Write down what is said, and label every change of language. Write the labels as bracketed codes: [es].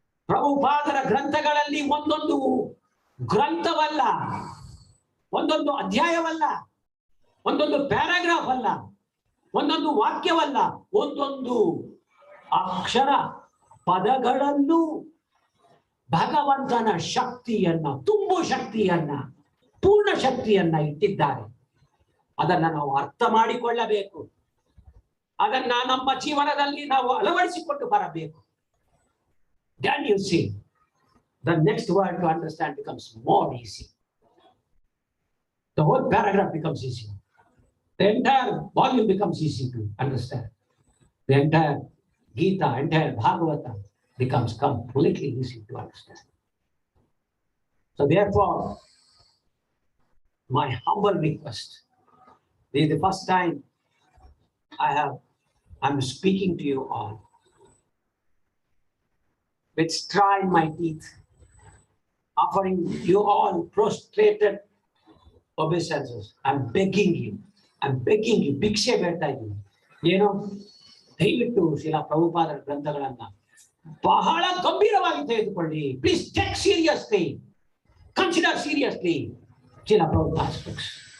[kn] Prabhupadara ಗ್ರಂಥಗಳಲ್ಲಿ ಒಂದೊಂದು ಗ್ರಂಥವಲ್ಲ, ಒಂದೊಂದು ಅಧ್ಯಾಯವಲ್ಲ, ಒಂದೊಂದು ಪ್ಯಾರಾಗ್ರಾಫ್ ಅಲ್ಲ, ಒಂದೊಂದು ವಾಕ್ಯವಲ್ಲ, ಒಂದೊಂದು ಅಕ್ಷರ ಪದಗಳಲ್ಲೂ ಭಗವಂತನ ಶಕ್ತಿಯನ್ನ, ತುಂಬು ಶಕ್ತಿಯನ್ನ, ಪೂರ್ಣ ಶಕ್ತಿಯನ್ನ ಇಟ್ಟಿದ್ದಾರೆ. ಅದನ್ನ ನಾವು ಅರ್ಥ ಮಾಡಿಕೊಳ್ಳಬೇಕು. ಅದನ್ನ ನಮ್ಮ ಜೀವನದಲ್ಲಿ ನಾವು ಅಳವಡಿಸಿಕೊಂಡು ಬರಬೇಕು. [en] Then you see, the next word to understand becomes more easy. The whole paragraph becomes easy. The entire volume becomes easy to understand. The entire Gita, entire Bhagavata becomes completely easy to understand. So therefore, my humble request, this is the first time I'm speaking to you all with straw in my teeth, offering you all prostrated obeisances. I'm begging you, I'm begging you, [kn] ಭಿಕ್ಷೆ ಬೇಡ್ತಾ ಇದ್ದೀನಿ. ಏನು, ದಯವಿಟ್ಟು ಶಿಲಾ ಪ್ರಭುಪಾದರ ಗ್ರಂಥಗಳನ್ನ ಬಹಳ ಗಂಭೀರವಾಗಿ ತೆಗೆದುಕೊಳ್ಳಿ. [en] Please take seriously, consider seriously Srila Prabhupada books.